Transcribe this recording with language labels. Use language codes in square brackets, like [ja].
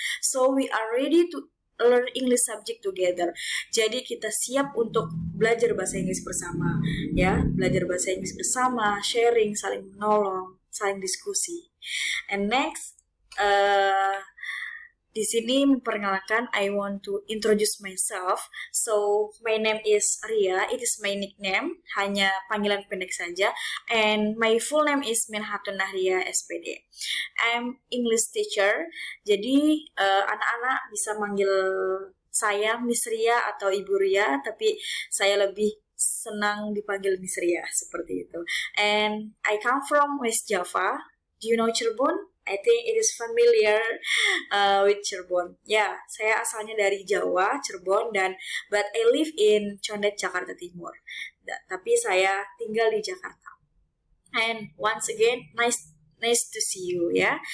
[en] So we are ready to learn English subject together. [id] Jadi kita siap untuk belajar bahasa Inggris bersama, ya, belajar bahasa Inggris bersama, sharing, saling menolong, saling diskusi. [en] And next, [id] di sini memperkenalkan, [en] I want to introduce myself. So my name is Ria. It is my nickname, [id] hanya panggilan pendek saja. [en] And my full name is Minhatun Nahria SPD. I'm English teacher. [id] Jadi anak-anak bisa manggil saya Miss Ria atau Ibu Ria, tapi saya lebih senang dipanggil Miss Ria, seperti itu. [en] And I come from West Java. Do you know Cirebon? I think it is familiar with Cirebon. [id] Ya, saya asalnya dari Jawa, Cirebon, [en] but I live in [id] Condet, Jakarta Timur. Tapi saya tinggal di Jakarta. [en] And once again, nice to see you, ya.